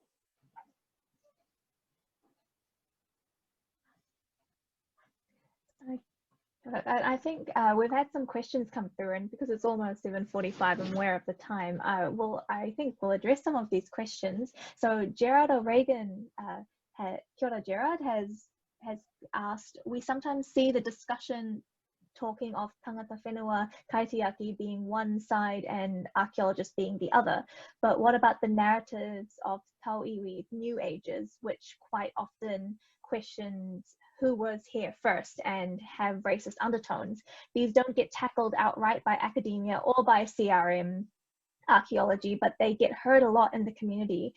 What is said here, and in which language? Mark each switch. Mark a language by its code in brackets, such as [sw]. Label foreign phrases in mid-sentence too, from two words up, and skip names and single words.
[en] I think we've had some questions come through, and because it's almost 7:45 and we're of the time, I think we'll address some of these questions. So Gerard O'Regan, [mi] kia ora [en] Gerard, has asked, we sometimes see the discussion talking of [mi] tangata whenua kaitiaki [en] being one side and archaeologists being the other, but what about the narratives of tauiwi new ages, which quite often questions who was here first and have racist undertones? These don't get tackled outright by academia or by CRM archaeology, but they get heard a lot in the community.